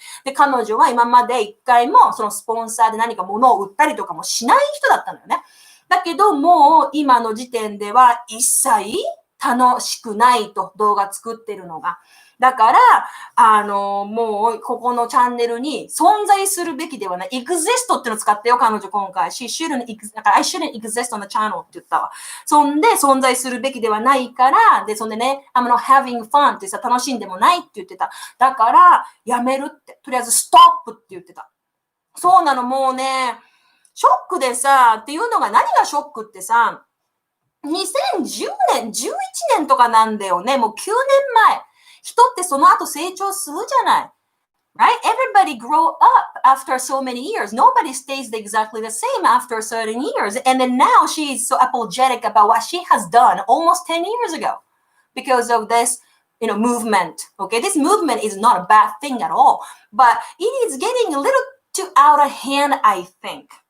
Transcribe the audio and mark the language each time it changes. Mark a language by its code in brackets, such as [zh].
[ja] で、彼女は今まで一回もそのスポンサーで何か物を売ったりとかもしない人だったのよね。だけど、もう今の時点では一切楽しくないと動画作ってるのが。だから、もうここのチャンネルに存在するべきではない。 exist っての使ってよ、彼女今回。 [en] I shouldn't exist on the channel [ja] って言ったわ。そんで存在するべきではないから、で、そんでね、 [en] I'm not having fun [ja] ってさ、楽しんでもないって言ってた。だから、やめるって。とりあえず stop って言ってた。そうなの、もうね、ショックでさ、っていうのが何がショックってさ、2010年、11年とかなんだよね。もう9年前。人ってその後成長するじゃない。 [en] Right? Everybody grow up after so many years. Nobody stays exactly the same after certain years. And then now she is so apologetic about what she has done almost 10 years ago because of this, movement. Okay? This movement is not a bad thing at all. But it is getting a little too out of hand, I think.